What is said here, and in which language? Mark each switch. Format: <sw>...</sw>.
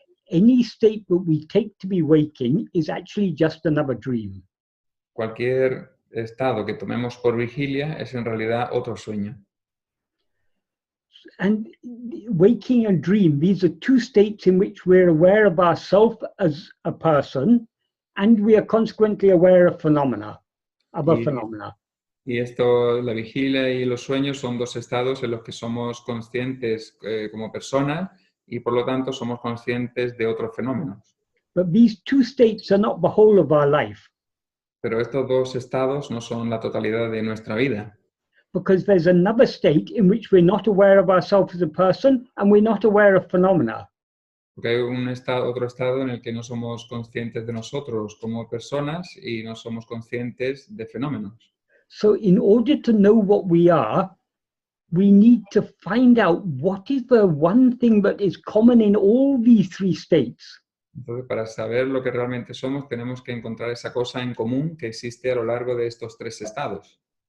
<en>Any state that we take to be waking is actually just another dream.</en> <es>Cualquier estado que tomemos por vigilia es en realidad otro sueño.</es> <en>And waking and dream, these are two states in which we're aware of ourselves as a person, and we are consequently aware of phenomena, other phenomena.</en> <es>Y esto, la vigilia y los sueños son dos estados en los que somos conscientes como personas y por lo tanto somos conscientes de otros fenómenos.</es> <en>But these two states are not the whole of our life.</en> <es>Pero estos dos estados no son la totalidad de nuestra vida.</es> <en>Because there's another state in which we're not aware of ourselves as a person and we're not aware of phenomena.</en> <es>Porque hay otro estado en el que no somos conscientes de nosotros como personas y no somos conscientes de fenómenos.</es> <en>So in order to know what we are, we need to find out what is the one thing that is common in all these three states.</en> <es>Entonces, para saber lo que realmente somos, tenemos que encontrar esa cosa en común que existe a lo largo de estos tres estados.</es>